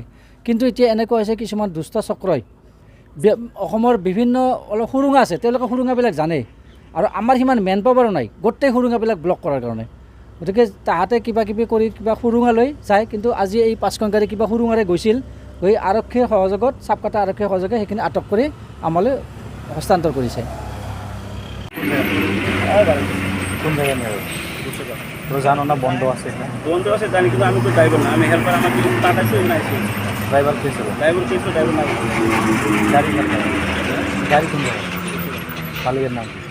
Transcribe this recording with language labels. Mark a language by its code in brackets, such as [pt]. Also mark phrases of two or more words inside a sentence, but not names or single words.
[as] কিন্তু এতিয়া এনেকুৱা হৈছে কিছুমান দুষ্ট চক্ৰই অসমৰ বিভিন্ন অলপ সুৰুঙা আছে, তেওঁলোকে সুৰুঙাবিলাক জানে আৰু আমাৰ সিমান [en] man power [as] নাই গোটেই সুৰুঙাবিলাক ব্লক কৰাৰ কাৰণে। গতিকে তাহাঁতে কিবা কিবি কৰি কিবা সুৰুঙা লৈ যায়। কিন্তু আজি এই 5খন গাড়ী কিবা সুৰুঙাৰে গৈছিল, গৈ আৰক্ষীৰ সহযোগত চাপকাটা আৰক্ষীৰ সহযোগে সেইখিনি আটক কৰি আমালৈ হস্তান্তৰ কৰিছে। [bn] কোন জায়গায় নিয়ে তো জানো না বন্ধ আছে জানি, কিন্তু আমি তো ড্রাইভার না, আমি হেল্পার। আমার কিছু পাঠাইছে ড্রাইভার কেছে ড্রাইভার না গাড়ি গাড়ি কোন জায়গায় মালিকের নাম কি?